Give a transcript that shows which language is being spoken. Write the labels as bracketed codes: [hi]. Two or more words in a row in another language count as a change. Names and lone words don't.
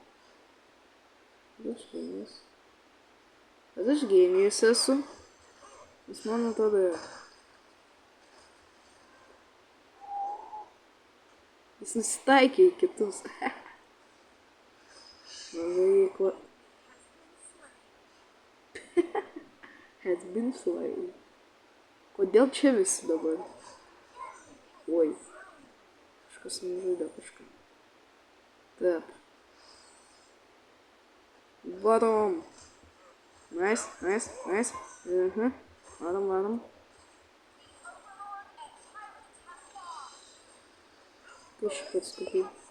[lt] Aš genijus esu. Jis man atrodo. Jis nusitaikė į kitus. Veikla. [en] Has been slain. [lt] Kodėl čia visi dabar? Oi. Kažkas nužudė kažką. Taip. Varom. Nice. Varom. Kažkaip atskubėjau.